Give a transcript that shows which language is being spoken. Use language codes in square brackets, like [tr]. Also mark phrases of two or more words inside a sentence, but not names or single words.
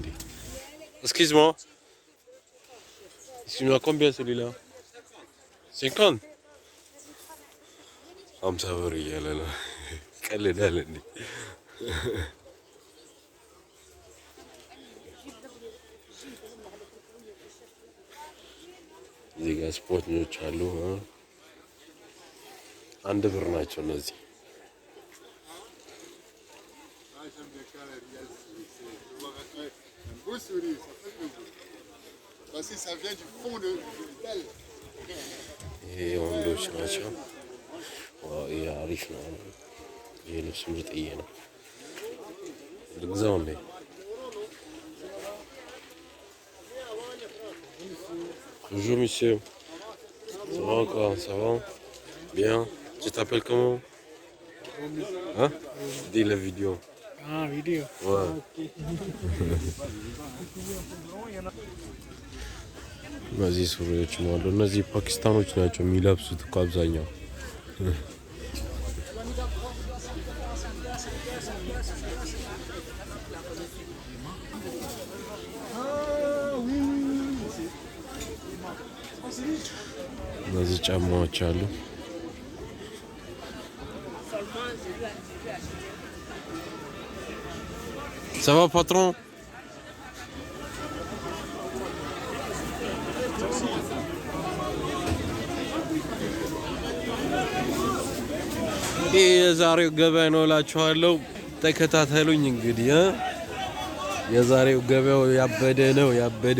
[fr] Excuse-moi, combien celui-là? [am] 50? 50 ብር እያለ ነው። ቀልዳል እንዴ? እዚህ ጋር ስፖርተኞች አሉ። 1 ብር ናቸው እነዚህ። ይሄ ወንዶች ናቸው። ይሄ አሪፍ ነው። ይሄ ልብስ ምርጥዬ ነው። ልግዛው እንዴ? [fr] Bonjour monsieur. Ça va quoi? Ça va? Bien. Tu t'appelles comment? Hein? Dis la vidéo. Ah, vidéo. Ouais. [am] እነዚህ ሱሪዎች አሉ። እነዚህ ፓኪስታኖች ናቸው የሚለብሱት እኮ አብዛኛው። እነዚህ ጫማዎች አሉ። [fr] Ça va patron? [am] ይህ የዛሬው ገበያ ነው እላችኋለሁ። ተከታተሉኝ እንግዲህ። የዛሬው ገበያው ያበደ